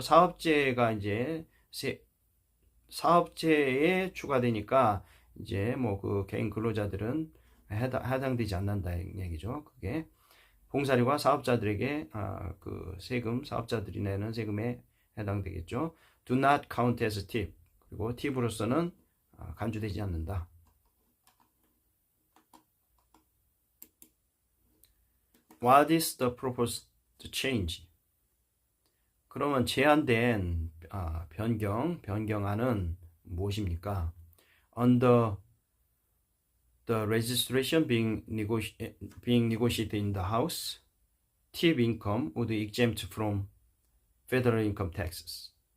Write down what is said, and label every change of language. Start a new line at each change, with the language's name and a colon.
Korean: 사업체가 이제 사업체에 추가되니까 이제 뭐 그 개인 근로자들은 해당되지 않는다 얘기죠. 그게 봉사료가 사업자들에게 그 사업자들이 내는 세금에 해당되겠죠.
English: Do not count as tip.
Korean: 그리고 팁으로서는 간주되지 않는다.
English: What is the proposed change?
Korean: 그러면 제안된 변경안은 무엇입니까?
English: Under the registration being negotiated in the House, tip income would exempt from federal income taxes.